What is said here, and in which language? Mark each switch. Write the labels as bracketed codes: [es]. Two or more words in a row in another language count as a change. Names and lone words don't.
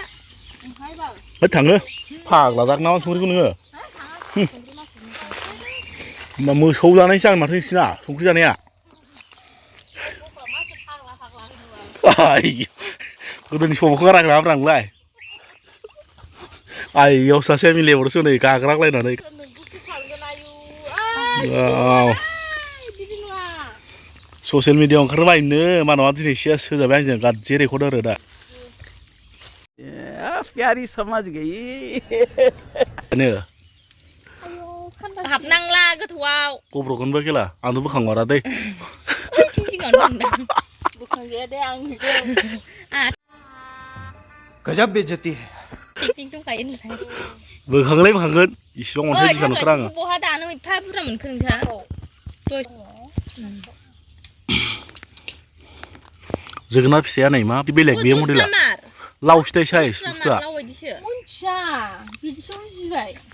[brx] होद थाङो फाग्ला जागोन नामा संख्रिखौ नोङो होमबा मोसौ जानायसो जागोन माथो नोंसिना संख्रि जानाया गोदोनि समावखौ गाराग्राफ्रा नोंलाय आइयाव सासे मिलायहरसो नै गाग्रालायनानै ससियेल मिडियाआव ओंखारबायनो मानबा दिनै सेस होजाबाय आंजों गाज्रि रेकर्ड आरो दा [hi] प्यारी समझ गई [brx] हाबनांला गोथौआव गब्र'गोनबो खेला आंथ' बोखांमारा दै बोखांजाया दे आंनिजों [hi] गजब बेइज्जती है [brx] टेकनिक दंखायो नोंथां बोखांलाय बोखांगोन इसिबां अन्थाइ बुरजा नुखारा आङो बहा दानो एफा बुरजा मोनखो नोंसा जोगोनार फिसाया नै मा बेलेग बे मडेला लाव फिथाइ साइज बुस्थुआ मोनथिया बिदिसो बुजिबाय